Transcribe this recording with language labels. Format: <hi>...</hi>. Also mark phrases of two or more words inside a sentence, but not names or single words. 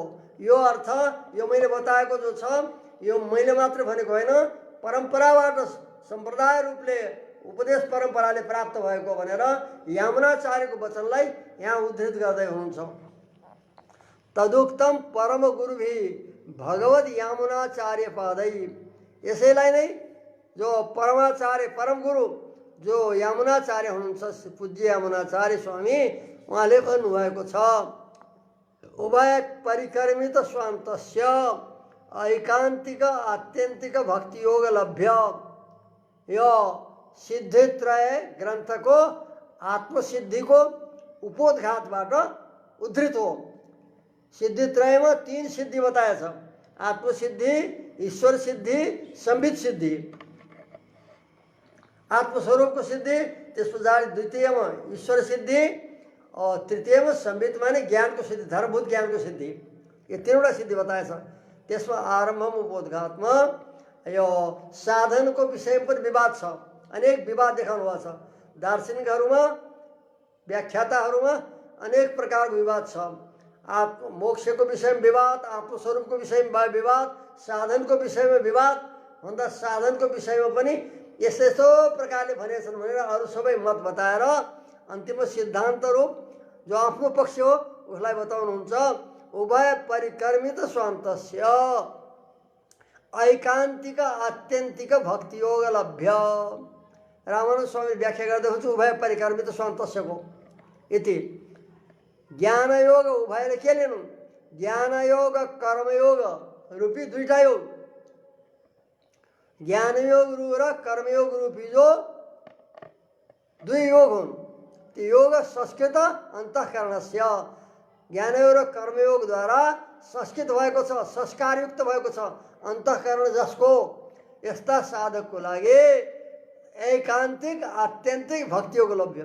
<ne>यो अर्थ यो मैले बताएको जो छ यो मैले मात्र भनेको होइन परम्पराबाट सम्प्रदाय रूपले उपदेश परम्पराले प्राप्त भएको भनेर यमुनाचार्यको वचनलाई यहाँ उद्धृत गर्दै हुनुहुन्छ।</ne> <sa>तदुक्तम परम गुरुभि भगवत यमुनाचार्य पादै</sa> <ne>यसैलाई नै जो परमाचार्य परम गुरु जो यमुनाचार्य हुनुहुन्छ पूज्य यमुनाचार्य स्वामी उहाँले भन्नुभएको छ।</ne> <sa>उभय परिक्रमित स्वान्तस्य ऐकान्तिक आत्यन्तिक भक्ति योग लभ्य।</sa> <ne>यो सिद्धित्रय ग्रन्थको आत्मसिद्धिको उपोद्घातबाट उद्धृत हो। सिद्धित्रयमा 3 सिद्धि बताएछ। आत्मसिद्धि ईश्वर सिद्धि संबित सिद्धि। आत्मस्वरूपको सिद्धि त्यस पछाडि द्वितीयमा ईश्वर सिद्धि और तृतीयमा संबित माने ज्ञानको सिद्धि धर्मभूत ज्ञानको सिद्धि। यो 3वटा सिद्धि बताएछ। त्यसमा आरम्भमा उपोद्घातमा यो साधनको विषयमा पनि विवाद छ। अनेक विवाद देखाउनु भएको छ। दार्शनिकहरूमा व्याख्याताहरूमा अनेक प्रकारको विवाद छ। मोक्षको विषयमा विवाद आत्मस्वरूपको विषयमा विवाद साधनको विषयमा विवाद भन्दा साधनको विषयमा पनि यस्तो प्रकारले भनेछन् भनेर अरू सबै मत बताएर अन्तिम सिद्धान्त रूप जो आफ्नो पक्ष हो उसलाई बताउनुहुन्छ।</ne> <sa>उभय परिक्रमित स्वान्तस्य ऐकान्तिक आत्यन्तिक भक्ति योग लभ्य।</sa> <ne>रामानुज स्वामी व्याख्या गर्दै हुनुहुन्छ</ne> <sa>उभय परिक्रमित स्वान्तस्यको इति।</sa> <ne>ज्ञान योग उभयले के लिनु ज्ञान योग कर्मयोग रूपी 2टा योग ज्ञान योग र कर्मयोग रूपी जो 2 योग हुन् त्यो</ne> <sa>योग संस्कृत अन्तःकरणस्य</sa> <ne>ज्ञानयोग र कर्मयोगद्वारा संस्कृत भएको छ, संस्कारयुक्त भएको छ अन्तःकरण जसको, यस्ता साधकको लागि</ne> <sa>एकान्तिक आत्यन्तिक भक्तियोग लभ्य।</sa>